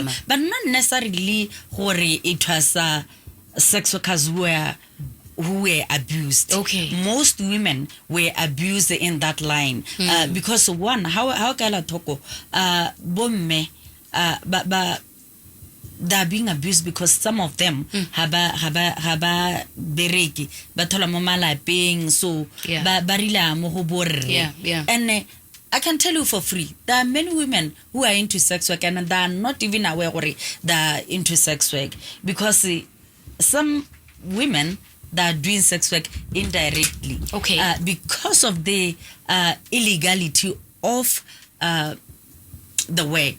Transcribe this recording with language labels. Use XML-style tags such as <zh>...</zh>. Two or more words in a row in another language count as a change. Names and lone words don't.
<en>But not necessarily it was sex workers who were abused. Okay. Most women were abused in that line. Because one, how can I talk? They're being abused because some of them</en> <tn>haba bereki bathola mo malapeng, so barila mo go borre.</tn> <en>And I can tell you for free, there are many women who are into sex work and they are not even aware they are into sex work, because some women that are doing sex work indirectly, because of the illegality of the work.</en>